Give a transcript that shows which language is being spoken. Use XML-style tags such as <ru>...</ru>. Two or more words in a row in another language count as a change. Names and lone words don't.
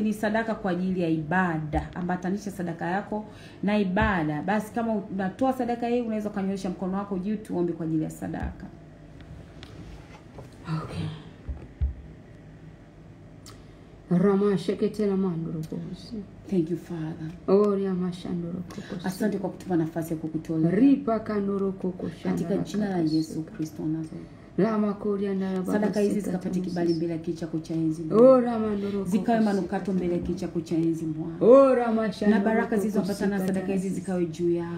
<sw>Ni sadaka kwa ajili ya ibada. Ambatanisha sadaka yako na ibada. Basi kama unatoa sadaka hii, unaweza kunyoosha mkono wako juu tuombe kwa ajili ya sadaka. Okay. Rama sheketela mandoro bosi.</sw> <en>Thank you Father. Oria mashandoro kokosi.</en> <sw>Asante kwa kutupa nafasi ya kukutolea. Ripa kanoro kokoshana. Katika jina la Yesu Kristo Nazareti. Lama kolia ndara baba. Sadaka hizi zikapate kibali mbele ya kicha cha enzi. Ora mandoro. Zikawe manukato mbele ya kicha cha enzi Bwana. Ora mashandoro. Na baraka zilizopatana na sadaka hizi zikawe juu yao.</sw>